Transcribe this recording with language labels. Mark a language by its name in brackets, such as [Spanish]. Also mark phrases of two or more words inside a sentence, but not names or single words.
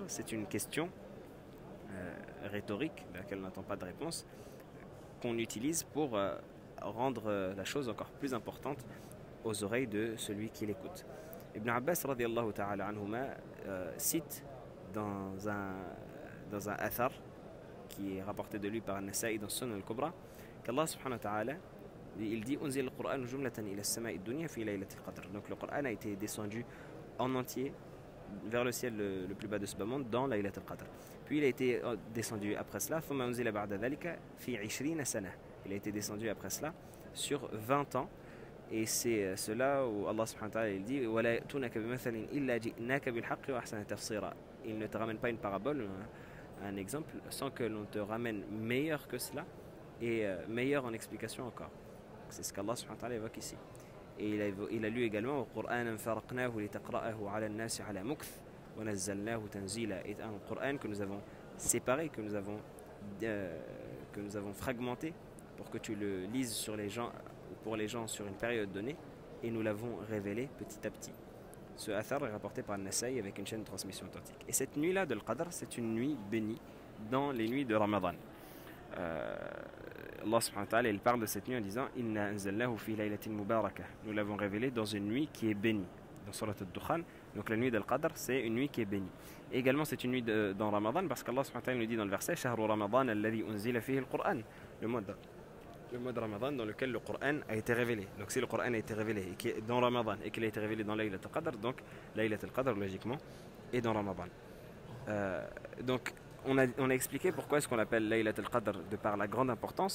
[French] C'est une question rhétorique, à laquelle on n'attend pas de réponse, qu'on utilise pour rendre la chose encore plus importante aux oreilles de celui qui l'écoute. Ibn Abbas [Arabic] رضي الله تعالى عنهما [French] cite dans un athar qui est rapporté de lui par An-Nasa'i dans Sunan al-Kubra qu'Allah [Arabic] سبحانه وتعالى [French] il dit [Arabic] أنزل القرآن جملة إلى السماء الدنيا في ليلة القدر. [French] Donc le Coran a été descendu en entier vers le ciel le plus bas de ce bas monde dans Laylat al-Qadr. Puis il a été descendu après cela [Arabic] ثم أنزل بعد ذلك في 20 سنة. [French] Il a été descendu après cela sur 20 ans. Et c'est cela où Allah [Arabic] سبحانه وتعالى [French] il dit [Arabic] وَلَا يَأْتُونَكَ بِمَثَلٍ إِلَّا جِئْنَاكَ بِالْحَقِّ وَأَحْسَنَ تَفْسِيرًا. [French] Il ne te ramène pas une parabole, un exemple, sans que l'on te ramène meilleur que cela et meilleur en explication encore. C'est ce qu'Allah [Arabic] سبحانه وتعالى [French] évoque ici. Et il a lu également [Arabic] وَقُرْآنًا فَرَقْنَاهُ لِتَقْرَأَهُ عَلَى النَّاسِ عَلَى مُكْثٍ وَنَزَّلْنَاهُ تَنزِيلًا. [French] Et un Coran que nous avons séparé, que nous avons fragmenté pour que tu le lises sur les gens, pour les gens sur une période donnée, et nous l'avons révélé petit à petit. Ce athar est rapporté par An-Nasa'i avec une chaîne de transmission authentique. Et cette nuit-là de l'Qadr, c'est une nuit bénie dans les nuits de Ramadan. Allah [Arabic] سبحانه وتعالى [French] il parle de cette nuit en disant [Arabic] إنا أنزلناه في ليلة مباركة. [French] Nous l'avons révélé dans une nuit qui est bénie. Dans Surat al-Dukhan, donc la nuit de l'Qadr, c'est une nuit qui est bénie. Et également, c'est une nuit dans Ramadan parce qu'Allah [Arabic] سبحانه وتعالى [French] nous dit dans le verset [Arabic] شهر رمضان الذي أنزل فيه القرآن. [French] Le mois de Ramadan dans lequel le Coran a été révélé. Donc si le Coran a été révélé et qui est dans Ramadan et qu'il a été révélé dans Laylat al-Qadr, donc Laylat al-Qadr logiquement est dans Ramadan. Donc on a expliqué pourquoi est-ce qu'on l'appelle Laylat al-Qadr de par la grande importance.